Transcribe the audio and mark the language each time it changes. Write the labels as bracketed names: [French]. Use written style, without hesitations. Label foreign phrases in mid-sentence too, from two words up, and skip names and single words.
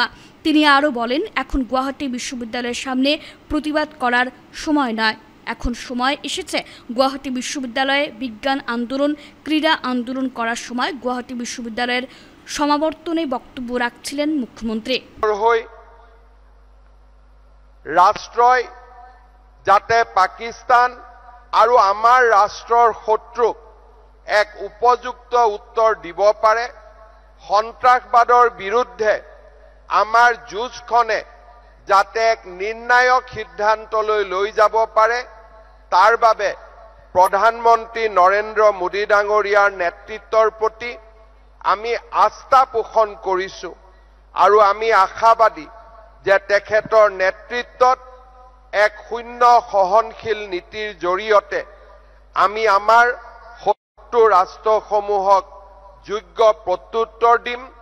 [Bangla] তিনি আরও বলেন, এখন গুয়াহাটি বিশ্ববিদ্যালয়ের সামনে প্রতিবাদ করার সময় নয়, এখন সময় এসেছে গুয়াহাটি বিশ্ববিদ্যালয়ে বিজ্ঞান আন্দোলন, ক্রীড়া আন্দোলন করার সময়। গুয়াহাটি বিশ্ববিদ্যালয়ের সমাবর্তনে বক্তব্য রাখছিলেন মুখ্যমন্ত্রী। [Assamese] রাষ্ট্রই যাতে পাকিস্তান আৰু আমাৰ ৰাষ্ট্ৰৰ শত্ৰুক এক উপযুক্ত উত্তৰ দিব পাৰে, সন্ত্ৰাসবাদৰ বিৰুদ্ধে আমাৰ যুঁজখনে যাতে এক নিৰ্ণায়ক সিদ্ধান্তলৈ লৈ যাব পাৰে, তাৰ বাবে প্ৰধানমন্ত্ৰী নৰেন্দ্ৰ মোদী ডাঙৰীয়াৰ নেতৃত্বৰ প্ৰতি আমি আস্থা পোষণ কৰিছোঁ আৰু আমি আশাবাদী যে তেখেতৰ নেতৃত্বত এক শূন্য সহনশীল নীতিৰ জৰিয়তে আমি আমাৰ শত্ৰু ৰাষ্ট্ৰসমূহক যোগ্য প্ৰত্যুত্তৰ দিম,